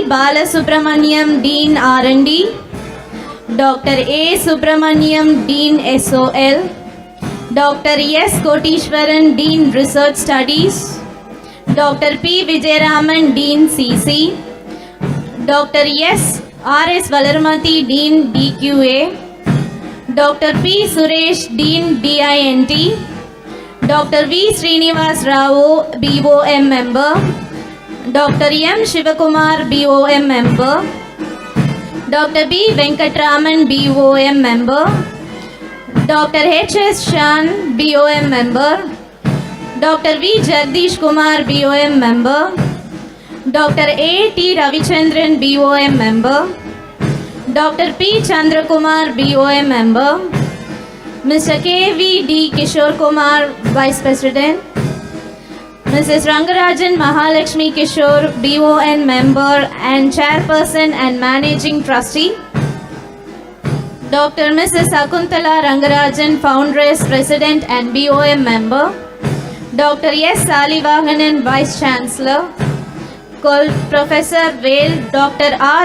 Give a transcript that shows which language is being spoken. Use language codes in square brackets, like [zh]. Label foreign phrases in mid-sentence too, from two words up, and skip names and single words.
[en] Balasubramaniam, Dean R&D. Dr. A. Subramaniam, Dean SOL. Dr. S. Kotishwaran, Dean Research Studies. Dr. P. Vijayaraman, Dean CC. Dr. S. R.S. Valarmati, Dean DQA. Dr. P. Suresh, Dean DINT. Dr. V. Srinivas Rao, BOM member. Dr. M. Shivakumar, BOM member. Dr. B. Venkatraman, BOM member. Dr. H.S. Shan, BOM member. Dr. V. Jagdish Kumar, BOM member. Dr. A. T. Ravichandran, BOM member. Dr. P. Chandrakumar, BOM member. Mr. K. V. D. Kishore Kumar, Vice President. Mrs. Rangarajan Mahalakshmi Kishore, BON member and Chairperson and Managing Trustee. Dr. Mrs. Sakuntala Rangarajan, Foundress, President and BOM member. Dr. S. Salivahanan, Vice Chancellor. Professor Vale, Dr. R.